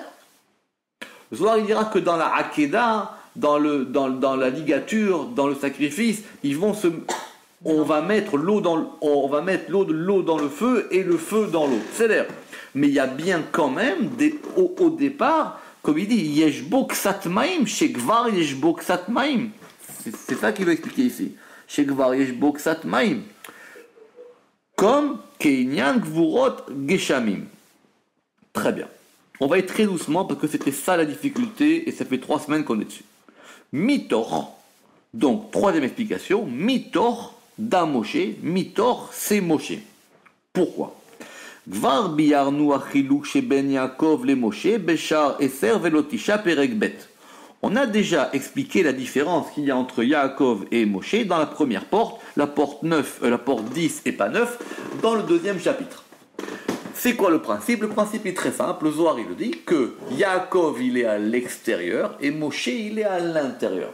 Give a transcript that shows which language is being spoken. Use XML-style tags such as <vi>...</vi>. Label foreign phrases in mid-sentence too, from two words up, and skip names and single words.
<fr>Zohar il dira que dans la Hakeda, dans la ligature, dans le sacrifice, on va mettre l'eau dans le feu et le feu dans l'eau. C'est-à-dire, mais il y a bien quand même au départ, comme il dit,</fr> <he>יש בו קצת מים, שכבר יש בו קצת מים.</he> <fr>C'est ça qu'il veut expliquer ici.</fr> <he>שכבר יש בו קצת מים. Comme כעניין גבורות גשמים.</he> <fr>Très bien. On va être très doucement parce que c'était ça la difficulté et ça fait 3 semaines qu'on est dessus. Mitor, donc troisième explication,</fr> <he>מתור דא משה,</he> <fr>Mitor c'est Moshe. Pourquoi?</fr> <he>כבר ביארנו החילוק שבין יעקב למשה, בשער עשר ולא תשעה פרק ב.</he> <fr>On a déjà expliqué la différence qu'il y a entre Yaakov et Moshe dans la première porte, la porte 10 et pas 9, dans le deuxième chapitre. C'est quoi le principe? Le principe est très simple, le Zohar il le dit, que Yaakov il est à l'extérieur et Moshe il est à l'intérieur.</fr>